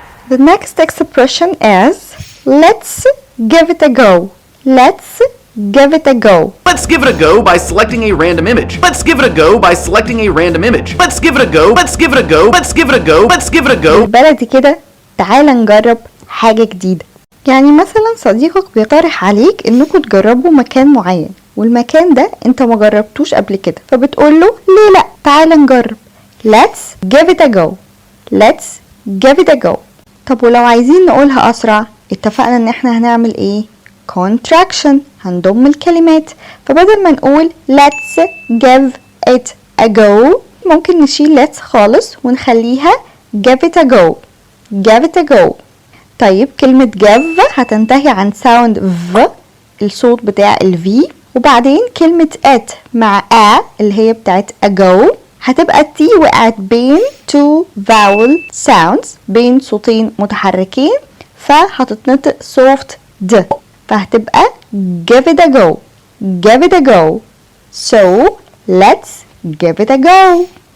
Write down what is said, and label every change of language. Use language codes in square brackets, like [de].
[en] The next expression is let's give it a go. Let's give it a go. Let's give it a go by selecting a random image. Let's give it a go by selecting a random image. Let's give it a go. Let's give it a go. Let's give it a go. Let's give it a go. [ar] بالبلدي كده تعال نجرب حاجة جديدة. يعني مثلا صديقك بيقترح عليك انكم تجربوا مكان معين والمكان ده انت ما جربتوش قبل كده، فبتقول له ليه لا تعال نجرب. [en] Let's give it a go. Let's give it a go. [ar] طب ولو عايزين نقولها اسرع اتفقنا ان احنا هنعمل ايه؟ contraction، هنضم الكلمات. فبدل ما نقول [en] let's give it a go [ar] ممكن نشيل let's خالص ونخليها [en] give it a go. give it a go. [ar] طيب كلمة give هتنتهي عن sound v، الصوت بتاع ال v، وبعدين كلمة it مع a اللي هي بتاعت ago هتبقى التي وقعت بين [en] two vowel sounds، [ar] بين صوتين متحركين، فهتتنطق soft d، فهتبقى [en] give it a go. [ar] give it a go. So let's give it a go.